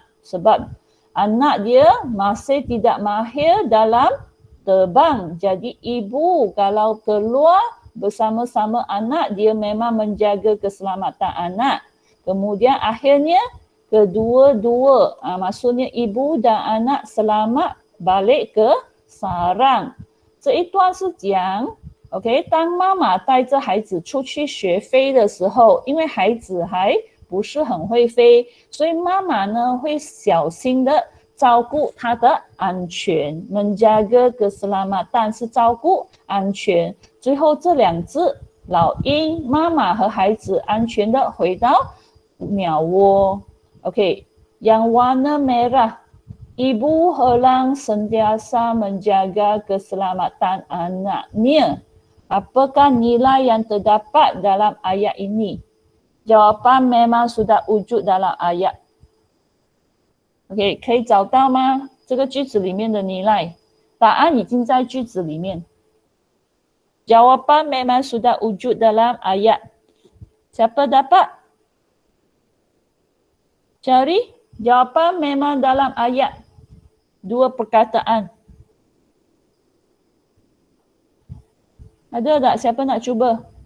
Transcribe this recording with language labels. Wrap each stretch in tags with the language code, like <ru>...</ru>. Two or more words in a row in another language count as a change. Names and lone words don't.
<ms>Sebab anak dia masih tidak mahir dalam terbang. Jadi ibu kalau keluar bersama-sama anak, dia memang menjaga keselamatan anak. Kemudian akhirnya kedua-dua, maksudnya ibu dan anak selamat balik ke sarang.</ms> <zh>这一段是讲 OK， 当妈妈带着孩子出去学飞的时候，因为孩子还不是很会飞，所以妈妈呢会小心的照顾他的安全</zh> <ms>menjaga keselamatan</ms> <zh>是照顾安全。最后这两只老鹰，妈妈和孩子安全的回到鸟窝。OK，</zh> <ms>yang warna merah, ibu Helang sentiasa menjaga keselamatan anaknya. Apakah nilai yang terdapat dalam ayat ini? Jawapan memang sudah wujud dalam ayat.</ms> <zh>OK， 可以找到吗？这个句子里面的nilai，答案已经在句子里面。</zh> <ms>Jawapan memang sudah wujud dalam ayat. Siapa dapat? Cari jawapan memang dalam ayat. Dua perkataan. Ada tak? Siapa nak cuba?</ms>